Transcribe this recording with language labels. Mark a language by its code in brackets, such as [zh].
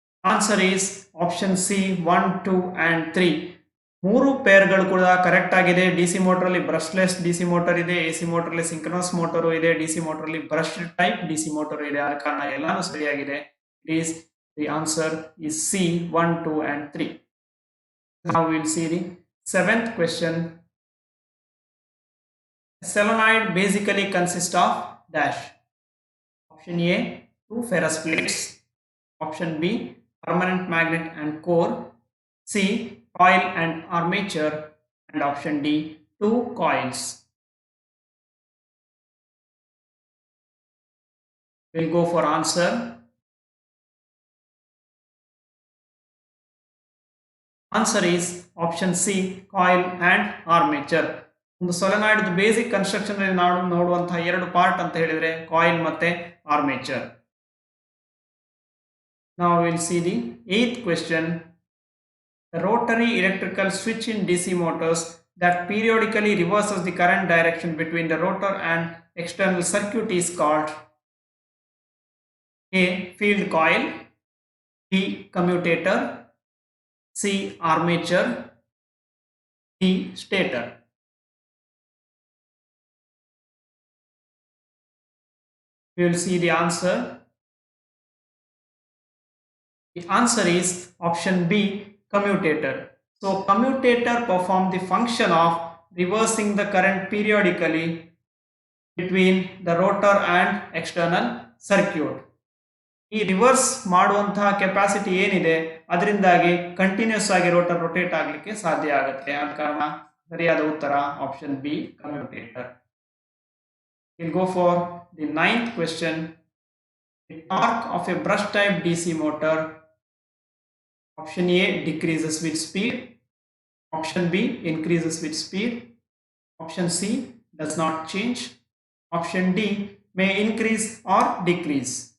[en] Answer is option C 1, 2 and 3. [kn] 3 ಪೇರ್ಗಳು ಕೂಡ correct ಆಗಿದೆ. DC motor ಅಲ್ಲಿ ಬ್ರಷ್ಲೆಸ್ ಡಿಸಿ ಮೋಟರ್ ಇದೆ, ಎಸಿ ಮೋಟರ್ ಅಲ್ಲಿ ಸಿಂಕ್ರನಸ್ ಮೋಟರ್ ಇದೆ, ಡಿಸಿ ಮೋಟರ್ ಅಲ್ಲಿ ಬ್ರಷ್ ಟೈಪ್ ಡಿಸಿ ಮೋಟರ್ ಇದೆ. ಆದ ಕಾರಣ ಎಲ್ಲಾನು ಸರಿಯಾಗಿದೆ. [en] The answer is C 1, 2 and 3. Now we will see the seventh question. A solenoid basically consists of dash. Option A, two ferrous plates. Option B, permanent magnet and core. C, coil and armature. And option D, two coils. We'll go for answer. Answer is option C, coil and armature. [kn] ಒಂದು solenoid basic construction ನಾವು ನೋಡುವಂತಹ ಎರಡು part ಅಂತ ಹೇಳಿದ್ರೆ coil ಮತ್ತೆ armature. [en] Now we'll see the eighth question. The rotary electrical switch in DC motors that periodically reverses the current direction between the rotor and external circuit is called A, field coil, B, commutator, C, armature, D, stator. We will see the answer. The answer is option B, commutator. So commutator perform the function of reversing the current periodically between the rotor and external circuit. [kn] ಈ reverse ಮಾಡುವಂತಹ capacity ಏನಿದೆ ಅದರಿಂದಾಗಿ continuous ಆಗಿ rotor rotate ಆಗಲಿಕ್ಕೆ ಸಾಧ್ಯ ಆಗುತ್ತೆ. ಆದ ಕಾರಣ ಸರಿಯಾದ ಉತ್ತರ option B, commutator. [en] We'll go for the ninth question. The torque of a brush type DC motor. Option A, decreases with speed. Option B, increases with speed. Option C, does not change. Option D, may increase or decrease.